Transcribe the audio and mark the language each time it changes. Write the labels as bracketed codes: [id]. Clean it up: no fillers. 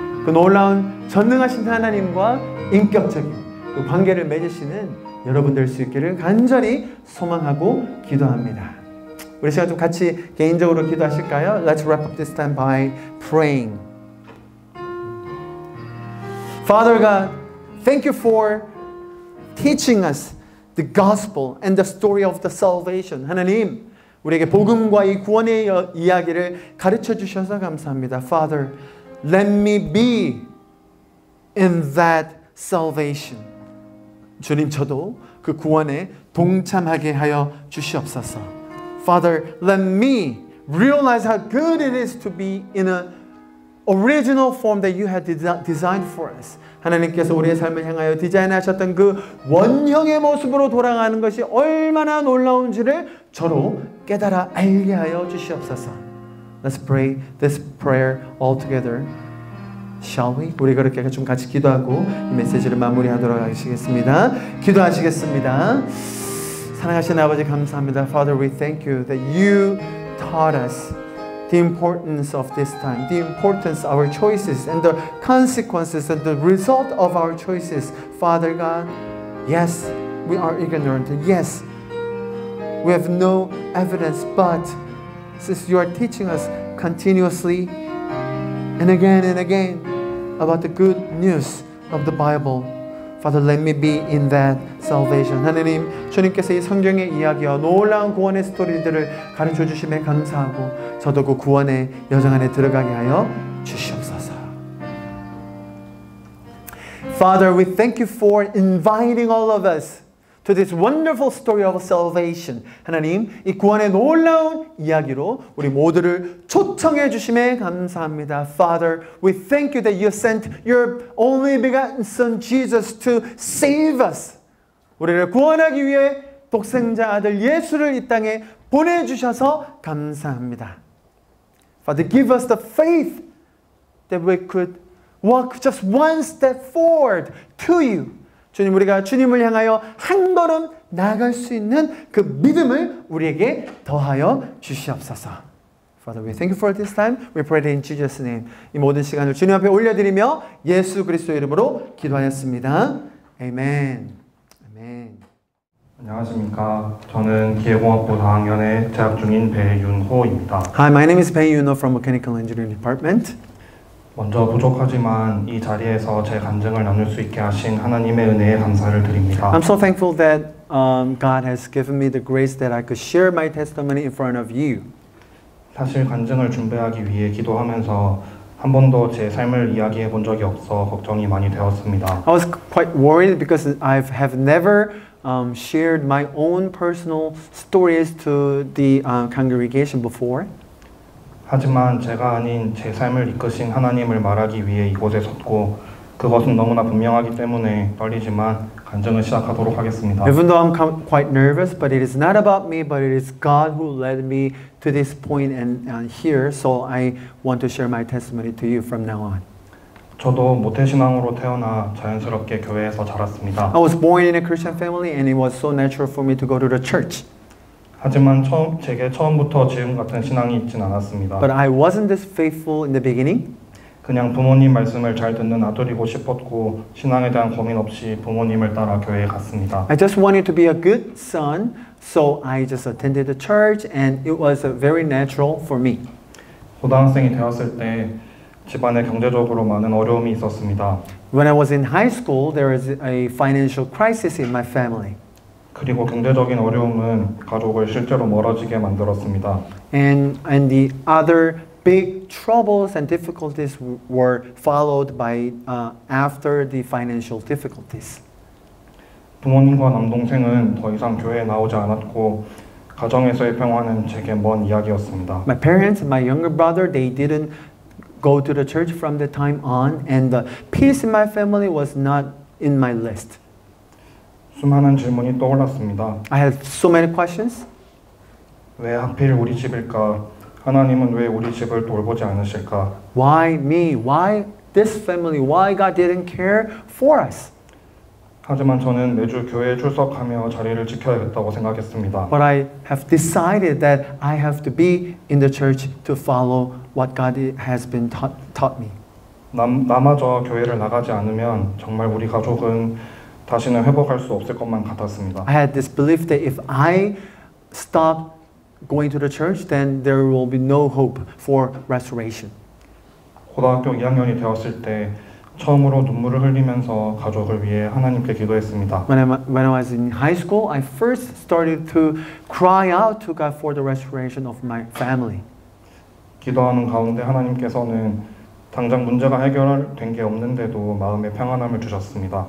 [ko] 그 놀라운 전능하신 하나님과 인격적인 그 관계를 맺으시는 여러분 될 수 있기를 간절히 소망하고 기도합니다. 우리 시간 좀 같이 개인적으로 기도하실까요? [en] Let's wrap up this time by praying. Father God, thank you for teaching us the gospel and the story of the salvation. [ko] 하나님, 우리에게 복음과 이 구원의 이야기를 가르쳐 주셔서 감사합니다. [en] Father, let me be in that salvation. [ko] 주님, 저도 그 구원에 동참하게 하여 주시옵소서. [en] Father, let me realize how good it is to be in an original form that you had designed for us. [ko] 하나님께서 우리의 삶을 향하여 디자인하셨던 그 원형의 모습으로 돌아가는 것이 얼마나 놀라운지를 저로 깨달아 알게 하여 주시옵소서. [en] Let's pray this prayer all together. Shall we? [ko] 우리 그렇게 좀 같이 기도하고 이 메시지를 마무리하도록 하시겠습니다. 기도하시겠습니다. 사랑하시는 아버지 감사합니다. [en] Father, we thank you that you taught us the importance of this time, the importance of our choices and the consequences and the result of our choices. Father God, yes, we are ignorant. Yes, we have no evidence, but since you are teaching us continuously and again about the good news of the Bible, Father, let me be in that salvation. [ko] 하나님, 주님께서 이 성경의 이야기와 놀라운 구원의 스토리들을 가르쳐 주심에 감사하고 저도 그 구원의 여정 안에 들어가게 하여 주시옵소서. [en] Father, we thank you for inviting all of us to this wonderful story of salvation. [ko] 하나님, 이 구원의 놀라운 이야기로 우리 모두를 초청해 주심에 감사합니다. [en] Father, we thank you that you sent your only begotten Son Jesus to save us. [ko] 우리를 구원하기 위해 독생자 아들 예수를 이 땅에 보내주셔서 감사합니다. [en] Father, give us the faith that we could walk just one step forward to you. [ko] 주님, 우리가 주님을 향하여 한 걸음 나아갈 수 있는 그 믿음을 우리에게 더하여 주시옵소서. [en] Father, we thank you for this time. We pray in Jesus' name. [ko] 이 모든 시간을 주님 앞에 올려드리며 예수 그리스도의 이름으로 기도하였습니다. 아멘. 아멘. 안녕하십니까. 저는 기계공학부 4학년에 재학 중인 배윤호입니다. [en] Hi, my name is Bae Yoon-ho from Mechanical Engineering Department. [ko] 먼저 부족하지만 이 자리에서 제 간증을 나눌 수 있게 하신 하나님의 은혜에 감사를 드립니다. [en] I'm so thankful that God has given me the grace that I could share my testimony in front of you. [ko] 사실 간증을 준비하기 위해 기도하면서 한 번도 제 삶을 이야기해 본 적이 없어 걱정이 많이 되었습니다. [en] I was quite worried because I have never shared my own personal stories to the congregation before. [ko] 하지만 제가 아닌 제 삶을 이끄신 하나님을 말하기 위해 이곳에 섰고 그것은 너무나 분명하기 때문에 떨리지만 간증을 시작하도록 하겠습니다. [en] Even though I'm quite nervous, but it is not about me, but it is God who led me to this point and here. So I want to share my testimony to you from now on. [ko] 저도 모태신앙으로 태어나 자연스럽게 교회에서 자랐습니다. [en] I was born in a Christian family and it was so natural for me to go to the church. [ko] 하지만 제게 처음부터 지금 같은 신앙이 있진 않았습니다. [en] But I wasn't this faithful in the beginning. [ko] 그냥 부모님 말씀을 잘 듣는 아들이고 싶었고 신앙에 대한 고민 없이 부모님을 따라 교회에 갔습니다. [en] I just wanted to be a good son, so I just attended the church and it was very natural for me. [ko] 고등학생이 되었을 때 집안에 경제적으로 많은 어려움이 있었습니다. [en] When I was in high school, there was a financial crisis in my family. [ko] 그리고 경제적인 어려움은 가족을 실제로 멀어지게 만들었습니다. [en] And the other big troubles and difficulties were followed by after the financial difficulties. [ko] 부모님과 남동생은 더 이상 교회에 나오지 않았고 가정에서의 평화는 제게 먼 이야기였습니다. [en] My parents, my younger brother, they didn't go to the church from that time on, and the peace in my family was not in my list. [ko] 수많은 질문이 떠올랐습니다. [en] I had so many questions. [ko] 왜 하필 우리 집일까? 하나님은 왜 우리 집을 돌보지 않으실까? [en] Why me? Why this family? Why God didn't care for us? [ko] 하지만 저는 매주 교회에 출석하며 자리를 지켜야겠다고 생각했습니다. [en] But I have decided that I have to be in the church to follow what God has been taught me. [ko] 나마저 교회를 나가지 않으면 정말 우리 가족은 다시는 회복할 수 없을 것만 같았습니다. [en] I had this belief that if I stop going to the church, then there will be no hope for restoration. [ko] 고등학교 2학년이 되었을 때 처음으로 눈물을 흘리면서 가족을 위해 하나님께 기도했습니다. [en] When I was in high school, I first started to cry out to God for the restoration of my family. [ko] 기도하는 가운데 하나님께서는 당장 문제가 해결된 게 없는데도 마음의 평안함을 주셨습니다.